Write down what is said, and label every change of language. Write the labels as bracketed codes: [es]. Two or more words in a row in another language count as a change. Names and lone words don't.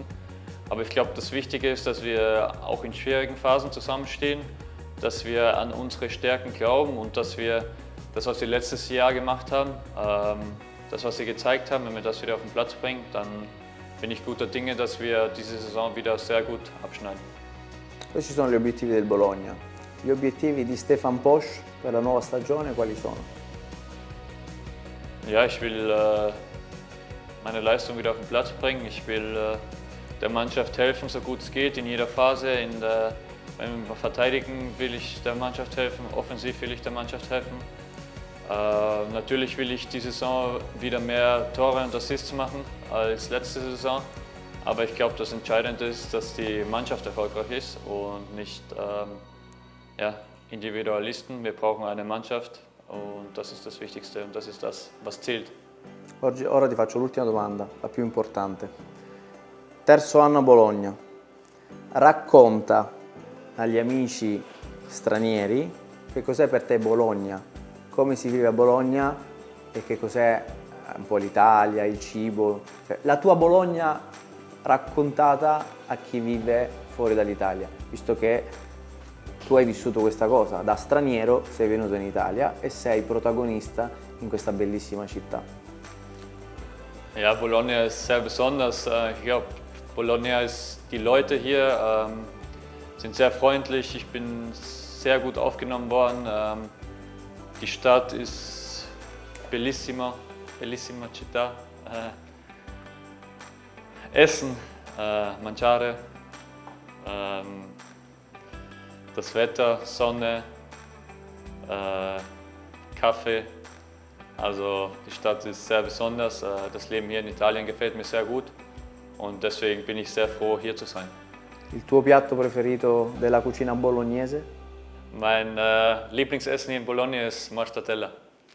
[de] Aber ich glaube, das Wichtige ist, dass wir auch in schwierigen Phasen zusammenstehen, dass wir an unsere Stärken glauben und dass wir das, was wir letztes Jahr gemacht haben, das, was wir gezeigt haben, wenn wir das wieder auf den Platz bringen, dann bin ich guter Dinge, dass wir diese Saison wieder sehr gut abschneiden. [it] Questi sono gli obiettivi del Bologna. Gli obiettivi di Stefan Posch per la nuova stagione quali sono? [de] Ja, ich will meine Leistung wieder auf den Platz bringen. Ich will der Mannschaft helfen, so gut es geht, in jeder Phase. Wenn wir verteidigen, will ich der Mannschaft helfen. Offensiv will ich der Mannschaft helfen. Natürlich will ich die Saison wieder mehr Tore und Assists machen als letzte Saison. Aber ich glaube, das Entscheidende ist, dass die Mannschaft erfolgreich ist und nicht ja, Individualisten. Wir brauchen eine Mannschaft und das ist das Wichtigste und das ist das, was zählt. [it] Ora ti faccio l'ultima domanda, la più importante. Terzo anno a Bologna. Racconta agli amici stranieri che cos'è per te Bologna, come si vive a Bologna e che cos'è un po' l'Italia, il cibo, cioè, la tua Bologna raccontata a chi vive fuori dall'Italia, visto che tu hai vissuto questa cosa, da straniero sei venuto in Italia e sei protagonista in questa bellissima città. [de] Ja, Bologna ist sehr besonders. Ich glaube, Bologna ist, die Leute hier sind sehr freundlich. Ich bin sehr gut aufgenommen worden. Die Stadt ist [it] bellissima città. [de] Essen, mangiare, das Wetter, Sonne, Kaffee. Also die Stadt ist sehr besonders. Das Leben hier in Italien gefällt mir sehr gut und deswegen bin ich sehr froh, hier zu sein. [it] Il tuo piatto preferito della cucina bolognese? [de] Mein Lieblingsessen hier in Bologna ist Mortadella.